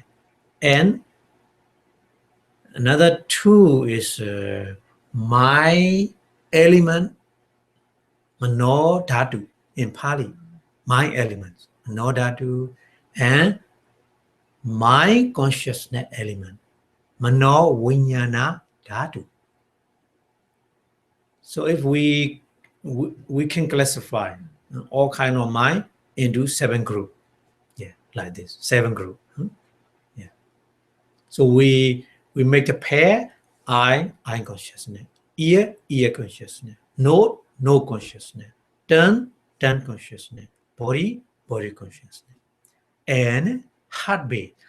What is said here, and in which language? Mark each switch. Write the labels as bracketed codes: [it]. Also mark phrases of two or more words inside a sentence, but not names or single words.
[en] And another 2 is my element, [pi] mano dhatu [en] in Pali. My elements, [pi] mano dhatu, [en] and my consciousness element, [pi] mano vinyana dhatu. [en] So if we can classify all kind of mind into 7 group. Yeah, like this, 7 group. Yeah. So we make a pair: eye consciousness, ear consciousness, nose consciousness, tongue consciousness, body consciousness, and heart base.